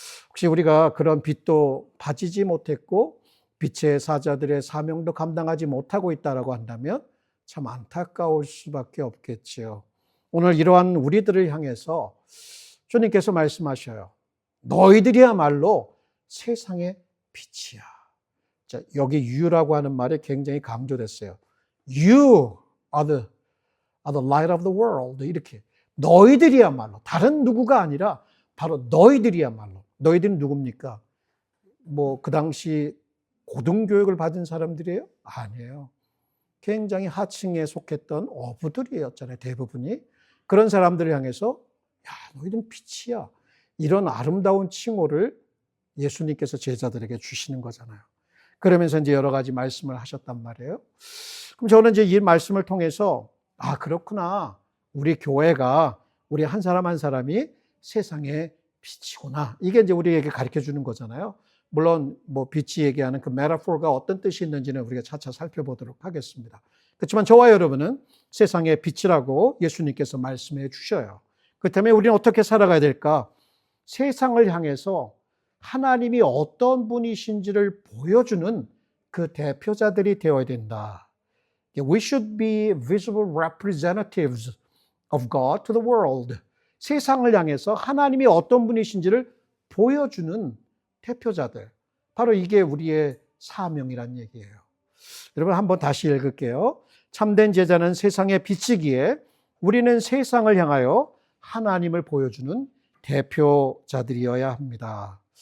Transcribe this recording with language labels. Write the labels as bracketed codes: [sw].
[ko] 혹시 우리가 그런 빛도 받지 못했고 빛의 사자들의 사명도 감당하지 못하고 있다고 한다면 참 안타까울 수밖에 없겠지요. 오늘 이러한 우리들을 향해서 주님께서 말씀하셔요. 너희들이야말로 세상의 빛이야. 자, 여기 you라고 하는 말이 굉장히 강조됐어요. [en] You are the light of the world. [ko] 이렇게 너희들이야말로 다른 누구가 아니라 바로 너희들이야말로. 너희들은 누굽니까? 뭐 그 당시 고등교육을 받은 사람들이에요? 아니에요. 굉장히 하층에 속했던 어부들이었잖아요. 대부분이. 그런 사람들을 향해서 너희들은 빛이야. 이런 아름다운 칭호를 예수님께서 제자들에게 주시는 거잖아요. 그러면서 이제 여러 가지 말씀을 하셨단 말이에요. 그럼 저는 이제 이 말씀을 통해서 아, 그렇구나. 우리 교회가, 우리 한 사람 한 사람이 세상의 빛이구나. 이게 이제 우리에게 가르쳐 주는 거잖아요. 물론 뭐 빛이 얘기하는 그 메타포가 어떤 뜻이 있는지는 우리가 차차 살펴보도록 하겠습니다. 그렇지만 저와 여러분은 세상의 빛이라고 예수님께서 말씀해 주셔요. 그렇다면 우리는 어떻게 살아가야 될까? 세상을 향해서 하나님이 어떤 분이신지를 보여주는 그 대표자들이 되어야 된다. [en] We should be visible representatives of God to the world. [ko] 세상을 향해서 하나님이 어떤 분이신지를 보여주는 대표자들. 바로 이게 우리의 사명이란 얘기예요. 여러분 한번 다시 읽을게요. 참된 제자는 세상의 빛이기에 우리는 세상을 향하여 하나님을 보여주는 대표자들이어야 합니다.